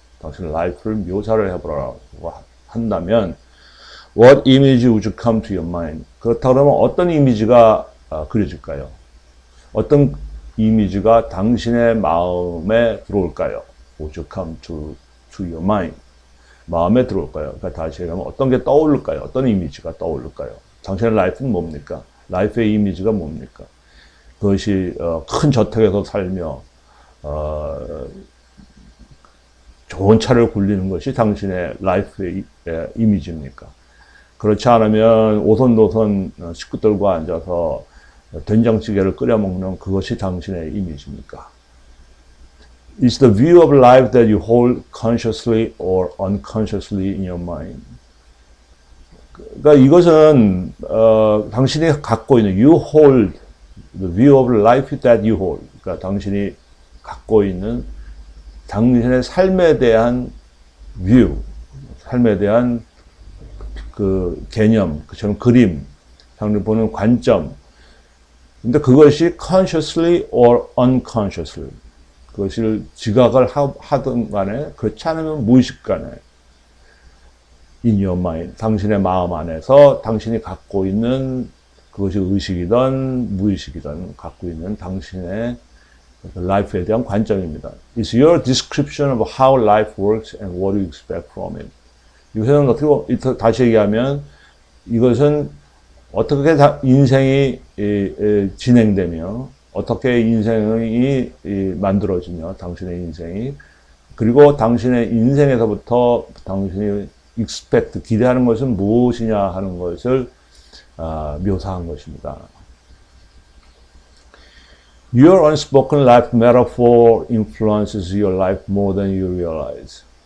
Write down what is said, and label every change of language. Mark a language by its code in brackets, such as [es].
[ko] 당신 라이프를 묘사를 해보라고 한다면, [en] what image would you come to your mind? [ko] 그렇다 그러면 어떤 이미지가 그려질까요? 어떤 이미지가 당신의 마음에 들어올까요? [en] Would you come to your mind? [ko] 마음에 들어올까요? 그러니까 다시 얘기하면 어떤 게 떠오를까요? 어떤 이미지가 떠오를까요? 당신의 라이프는 뭡니까? 라이프의 이미지가 뭡니까? 그것이 큰 저택에서 살며 좋은 차를 굴리는 것이 당신의 라이프의 이미지입니까? 그렇지 않으면 오손도손 식구들과 앉아서 된장찌개를 끓여 먹는 그것이 당신의 이미지입니까? [en] It's the view of life that you hold consciously or unconsciously in your mind. [ko] 그러니까 이것은 당신이 갖고 있는 [en] you hold the view of life that you hold. [ko] 그러니까 당신이 갖고 있는 당신의 삶에 대한 view, 삶에 대한 그 개념, 그처럼 그림, 당신이 보는 관점. 근데 그것이 [en] consciously or unconsciously, [ko] 그것을 지각을 하든 간에 그렇지 않으면 무의식 간에 [en] in your mind, [ko] 당신의 마음 안에서 당신이 갖고 있는 그것이 의식이든 무의식이든 갖고 있는 당신의 life에 대한 관점입니다. [en] It's your description of how life works and what you expect from it. [ko] 이것은 어떻게, 다시 얘기하면 이것은 어떻게 인생이 진행되며 어떻게 인생이 만들어지며 당신의 인생이, 그리고 당신의 인생에서부터 당신이 expect, 기대하는 것은 무엇이냐 하는 것을 묘사한 것입니다. [en] Your unspoken life metaphor influences your life more than you realize.